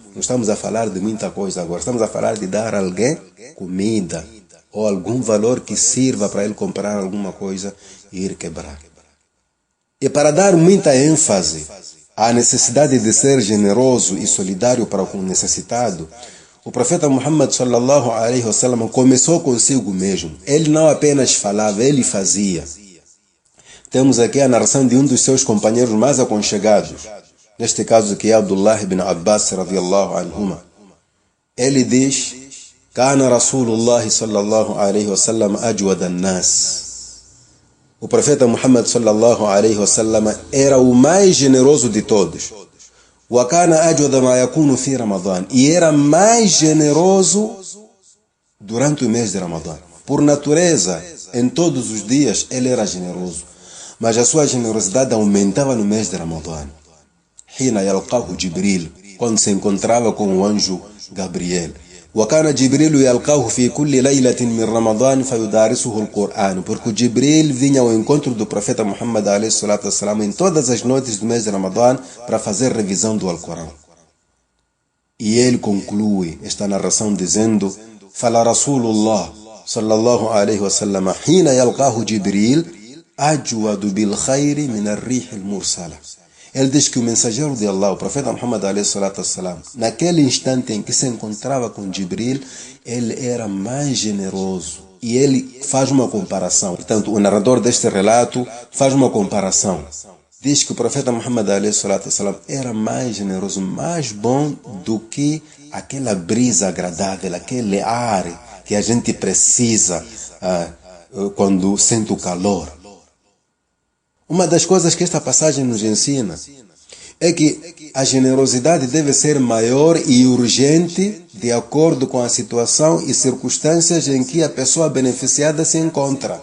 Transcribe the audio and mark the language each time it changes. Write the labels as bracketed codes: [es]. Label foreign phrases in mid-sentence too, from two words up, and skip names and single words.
[pt] Não estamos a falar de muita coisa agora. Estamos a falar de dar a alguém comida ou algum valor que sirva para ele comprar alguma coisa e ir quebrar. E para dar muita ênfase à necessidade de ser generoso e solidário para o necessitado, o profeta Muhammad [ar] صلى الله عليه وسلم [pt] começou consigo mesmo. Ele não apenas falava, ele fazia. Temos aqui a narração de um dos seus companheiros mais aconchegados. Neste caso que é Abdullah ibn Abbas [ar] رضي الله عنهما. [pt] ele diz: [ar] كان رسول الله صلى الله عليه وسلم أجود الناس. [pt] O profeta Muhammad [ar] صلى الله عليه وسلم [pt] era o mais generoso de todos. [ar] وكان أجود ما يكون في رمضان. [pt] E era mais generoso durante o mês de Ramadã. Por natureza, em todos os dias ele era generoso, mas a sua generosidade aumentava no mês de Ramadã. [ar] حين يلقاه جبريل, [pt] quando se encontrava com o anjo Gabriel. [ar] وكان جبريل يلقاه في كل ليلة من رمضان فيدارسه القرآن. [pt] Porque Jibril vinha ao encontro do profeta Muhammad [ar] عليه الصلاة والسلام [pt] em todas as noites do mês de Ramadã para fazer revisão do Alcorão. E ele conclui esta narração dizendo: [ar] فكان رسول الله صلى الله عليه وسلم حين يلقاه جبريل أجود بالخير من الريح المرسلة. [pt] Ele diz que o mensageiro de Allah, o profeta Muhammad [ar] عليه الصلاة والسلام, [pt] naquele instante em que se encontrava com Jibril, ele era mais generoso. E ele faz uma comparação. Portanto, o narrador deste relato faz uma comparação. Diz que o profeta Muhammad [ar] عليه الصلاة والسلام [pt] era mais generoso, mais bom do que aquela brisa agradável, aquele ar que a gente precisa quando sente o calor. Uma das coisas que esta passagem nos ensina é que a generosidade deve ser maior e urgente de acordo com a situação e circunstâncias em que a pessoa beneficiada se encontra.